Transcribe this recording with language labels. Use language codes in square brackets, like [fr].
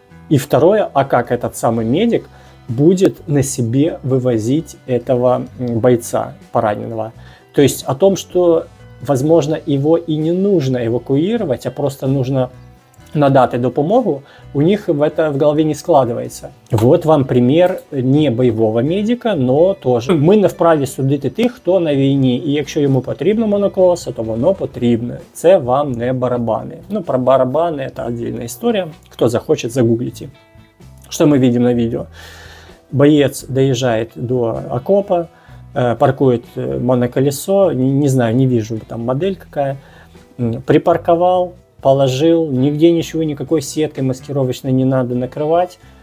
[ru] И второе, а как этот самый медик будет на себе вывозить этого бойца пораненного? То есть о том, что, возможно, его и не нужно эвакуировать, а просто нужно [uk] надати допомогу, [ru] у них в голове не складывается. Вот вам пример не [uk] бойового [ru] медика, но [uk] теж. Ми не вправі судити тих, хто на війні, і якщо йому потрібно моноколесо, то воно потрібне. Це вам не барабани. [ru] Ну, про барабаны это отдельная история. Кто захочет, загуглите. Что мы видим на видео? Боец доезжает до окопа, паркует моноколесо, не знаю, не вижу там модель какая, припарковал, положил, нигде ничего, никакой сеткой маскировочной не надо накрывать.